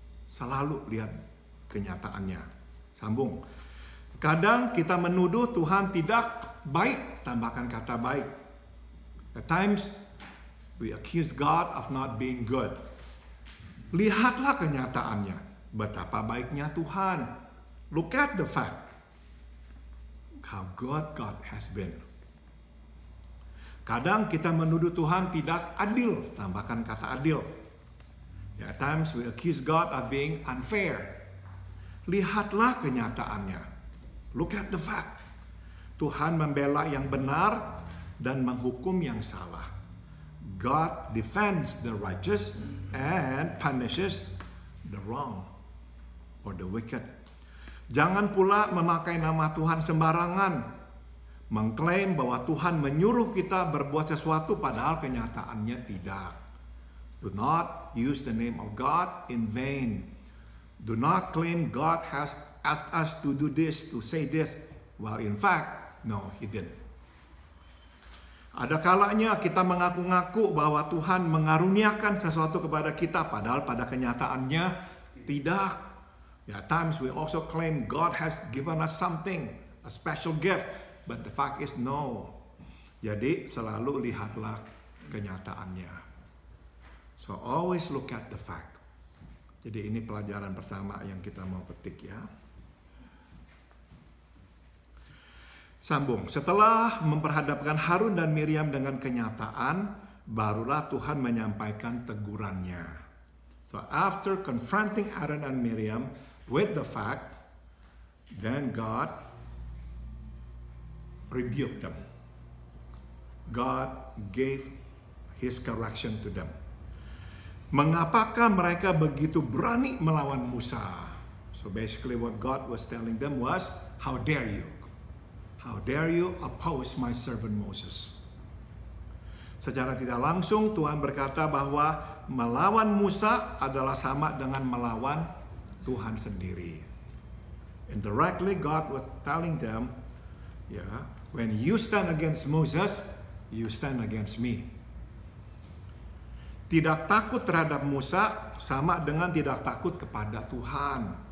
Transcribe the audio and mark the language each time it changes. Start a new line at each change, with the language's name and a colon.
Indonesian: Selalu lihat kenyataannya. Sambung. Kadang kita menuduh Tuhan tidak baik, tambahkan kata baik.
English: At times we accuse God of not being good.
Indonesian: Lihatlah kenyataannya, betapa baiknya Tuhan.
English: Look at the fact. How good God has been.
Indonesian: Kadang kita menuduh Tuhan tidak adil, tambahkan kata adil.
English: At times we accuse God of being unfair.
Indonesian: Lihatlah kenyataannya.
English: Look at the fact.
Indonesian: Tuhan membela yang benar dan menghukum yang salah.
English: God defends the righteous and punishes the wrong or the wicked.
Indonesian: Jangan pula memakai nama Tuhan sembarangan. Mengklaim bahwa Tuhan menyuruh kita berbuat sesuatu padahal kenyataannya tidak.
English: Do not use the name of God in vain. Do not claim God has asked us to do this, to say this, while in fact, no, He didn't.
Indonesian: Ada kalanya kita mengaku-ngaku bahwa Tuhan mengaruniakan sesuatu kepada kita, padahal pada kenyataannya tidak.
English: At times we also claim God has given us something, a special gift, but the fact is no.
Indonesian: Jadi selalu lihatlah kenyataannya.
English: So always look at the fact.
Indonesian: Jadi ini pelajaran pertama yang kita mau petik ya. Sambung. Setelah memperhadapkan Harun dan Miriam dengan kenyataan, barulah Tuhan menyampaikan tegurannya.
English: So after confronting Aaron and Miriam with the fact, then God rebuked them. God gave His correction to them.
Indonesian: Mengapakah mereka begitu berani melawan Musa?
English: So basically what God was telling them was, how dare you? How dare you oppose my servant Moses?
Indonesian: Secara tidak langsung Tuhan berkata bahwa melawan Musa adalah sama dengan melawan Tuhan sendiri.
English: Indirectly God was telling them, when you stand against Moses, you stand against me.
Indonesian: Tidak takut terhadap Musa sama dengan tidak takut kepada Tuhan.